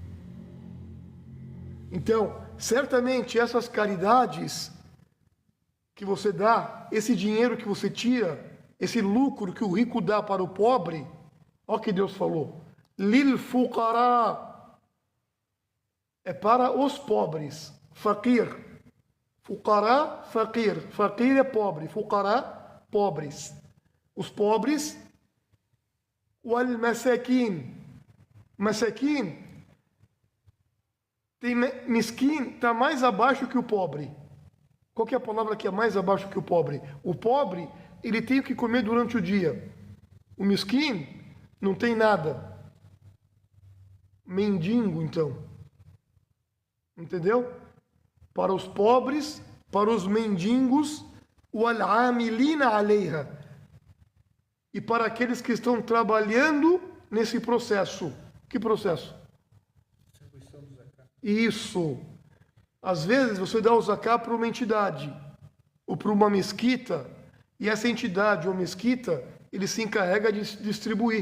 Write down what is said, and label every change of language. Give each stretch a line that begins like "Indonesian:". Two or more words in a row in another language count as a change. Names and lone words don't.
Portuguese: Então, certamente essas caridades que você dá, esse dinheiro que você tira, esse lucro que o rico dá para o pobre, olha o que Deus falou:
Arabic: للفقراء,
Portuguese: é para os pobres, faqir.
Arabic: فقراء، فقير.
Portuguese: Faqir é pobre. Fuqara, pobres. Os pobres.
Arabic: والمساكين. مساكين.
Portuguese: Miskin está mais abaixo que o pobre. Qual que é a palavra que é mais abaixo que o pobre? O pobre, ele tem o que comer durante o dia. O miskin não tem nada. Mendigo, então. Entendeu? Para os pobres, para os mendigos,
Arabic: وَالْعَامِلِينَ عَلَيْهَا,
Portuguese: e para aqueles que estão trabalhando nesse processo. Que processo? Distribuição do zakat. Isso. Às vezes você dá o zakat para uma entidade ou para uma mesquita, e essa entidade ou mesquita, ele se encarrega de distribuir.